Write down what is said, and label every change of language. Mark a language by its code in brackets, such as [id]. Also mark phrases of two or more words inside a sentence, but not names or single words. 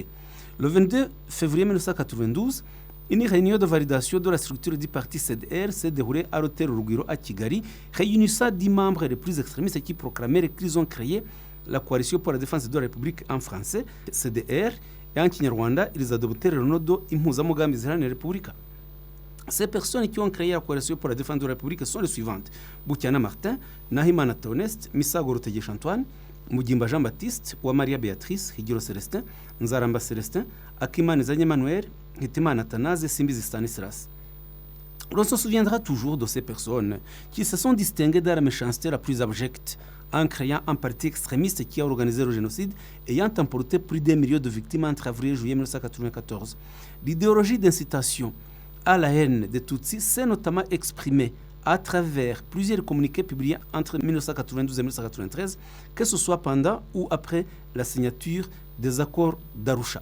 [fr] Le 22 février 1992, une réunion de validation de la structure du parti CDR s'est déroulée à l'hôtel Rugwiro à Kigali, réunissant 10 membres les plus extrémistes qui proclamèrent qu'ils ont créé la coalition pour la défense de la République en français, CDR, et en Kinyarwanda, ils adoptèrent le nom de Impuzamugambi Ziharanira Repubulika. Ces personnes qui ont créé la coalition pour la défense de la République sont les suivantes: Bukiana Martin, Nahimana Theoneste, Misago Rutegesha Antoine, Mugimba Jean-Baptiste, Uwamariya Béatrice, Higiro Celestin, Nzaramba Celestin, Akimana Zanye Emmanuel, Hitimana Athanase, Simbizi Stanislas. On se souviendra toujours de ces personnes qui se sont distinguées dans la méchanceté la plus abjecte, en créant un parti extrémiste qui a organisé le génocide, ayant emporté plus d'un million de victimes entre avril et juillet 1994. L'idéologie d'incitation à la haine des Tutsis s'est notamment exprimée à travers plusieurs communiqués publiés entre 1992 et 1993, que ce soit pendant ou après la signature des accords d'Arusha.